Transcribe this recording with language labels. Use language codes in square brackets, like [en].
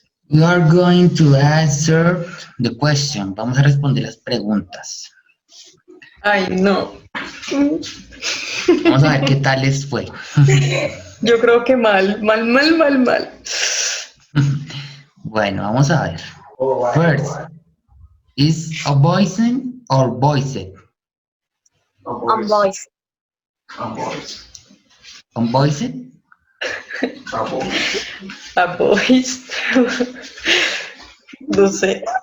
[en] We are going to answer the question. [es] Vamos a responder las preguntas. Ay, no. Vamos a ver qué tal les fue. Yo creo que mal, mal, mal, mal, mal. Bueno, vamos a ver. [en] First, is a voicing or voiced? Unvoiced. Unvoiced? A voice. [es] No sé.